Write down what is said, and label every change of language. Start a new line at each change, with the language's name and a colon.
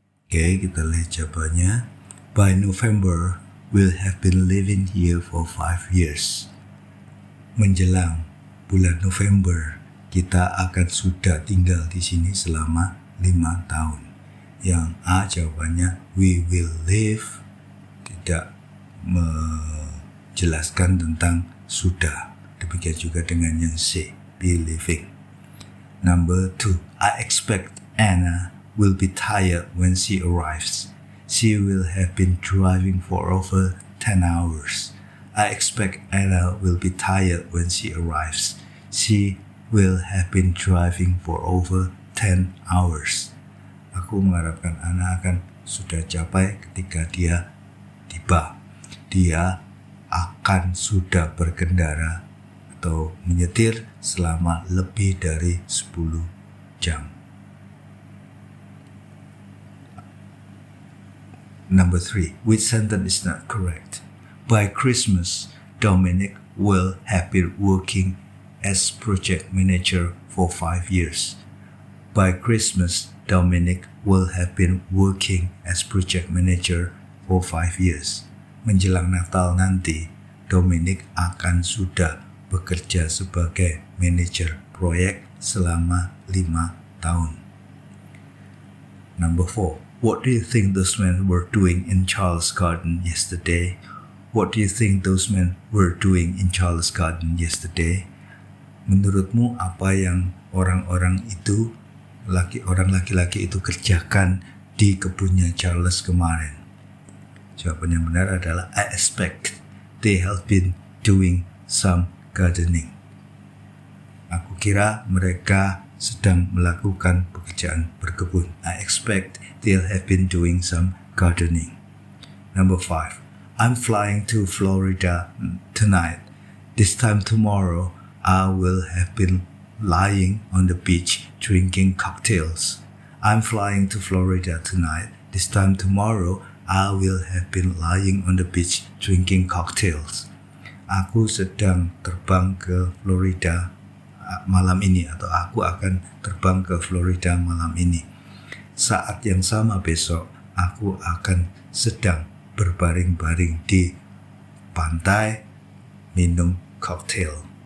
Indonesian: Oke, kita lihat jawabannya.
English: By November, we'll have been living here for 5 years.
Indonesian: Menjelang bulan November, kita akan sudah tinggal di sini selama 5 tahun. Yang A jawabannya
English: we will live,
Indonesian: tidak menjelaskan tentang sudah. Demikian juga dengan yang C,
English: be living. Number 2, I expect Anna will be tired when she arrives. She will have been driving for over 10 hours. I expect Anna will be tired when she arrives. She will have been driving for over 10 hours.
Indonesian: Aku mengharapkan Anna akan sudah capai ketika dia tiba. Dia akan sudah berkendara atau menyetir selama lebih dari 10 jam.
English: Number 3, which sentence is not correct? By Christmas, Dominic will have been working as project manager for 5 years. By Christmas, Dominic will have been working as project manager for 5 years.
Indonesian: Menjelang Natal nanti, Dominic akan sudah bekerja sebagai manajer proyek selama 5 tahun.
English: Number 4, what do you think those men were doing in Charles Garden yesterday? What do you think those men were doing in Charles Garden yesterday?
Indonesian: Menurutmu apa yang orang laki-laki itu kerjakan di kebunnya Charles kemarin? Jawaban yang benar adalah
English: I expect they have been doing some gardening.
Indonesian: Aku kira mereka sedang melakukan pekerjaan berkebun.
English: I expect they'll have been doing some gardening. Number 5, I'm flying to Florida tonight. This time tomorrow, I will have been lying on the beach drinking cocktails. I'm flying to Florida tonight. This time tomorrow, I will have been lying on the beach drinking cocktails.
Indonesian: Aku sedang terbang ke Florida malam ini, atau aku akan terbang ke Florida malam ini. Saat yang sama besok, aku akan sedang berbaring-baring di pantai minum cocktail.